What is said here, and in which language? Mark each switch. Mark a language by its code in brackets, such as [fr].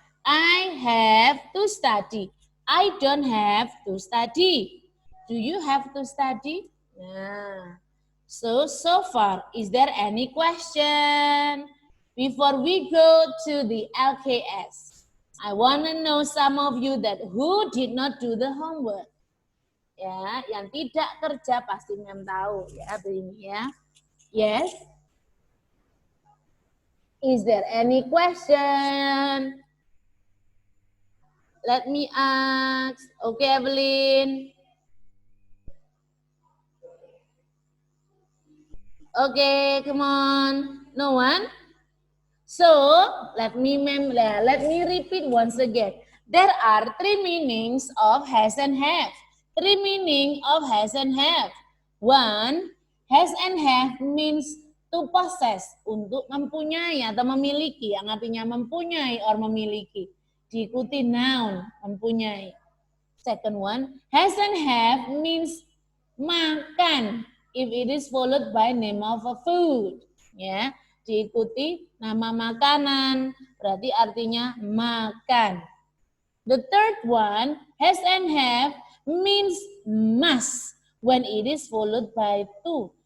[en] I have to study. I don't have to study. Do you have to study? Nah. So far, is there any question? Before we go to the LKS, I want to know some of you that who did not do the homework. [id] Ya, yang tidak kerja pasti mem tahu ya begini ya. [en] Yes. Is there any question? Let me ask. Okay, Evelyn. Okay, come on. No one? So, let me repeat once again. There are 3 meanings of has and have. 3 meaning of has and have. 1, has and have means to possess, [id] untuk mempunyai atau memiliki, yang artinya mempunyai [en] or memiliki. [id] Diikuti noun, mempunyai. [en] Second one, has and have means makan, if it is followed by name of a food. [id] Ya, diikuti nama makanan, berarti artinya makan. [en] The third one, has and have means must, when it is followed by to.